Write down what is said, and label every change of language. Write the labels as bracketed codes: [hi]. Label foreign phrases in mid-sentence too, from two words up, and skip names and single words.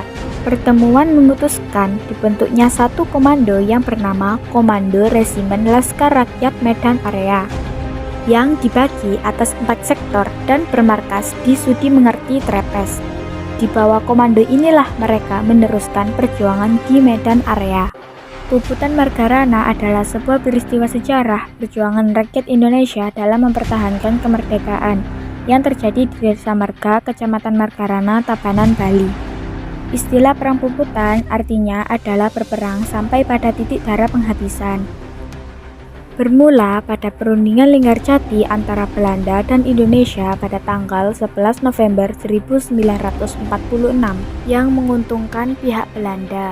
[id] Pertemuan memutuskan dibentuknya satu komando yang bernama Komando Resimen Laskar Rakyat Medan Area, yang dibagi atas 4 sektor dan bermarkas di Sudi Mengerti Trepes. Di bawah komando inilah mereka meneruskan perjuangan di Medan Area. Puputan Margarana adalah sebuah peristiwa sejarah perjuangan rakyat Indonesia dalam mempertahankan kemerdekaan yang terjadi di Desa Marga, Kecamatan Margarana, Tabanan, Bali. Istilah perang puputan artinya adalah berperang sampai pada titik darah penghabisan. Bermula pada perundingan Linggarjati antara Belanda dan Indonesia pada tanggal 11 November 1946 yang menguntungkan pihak Belanda.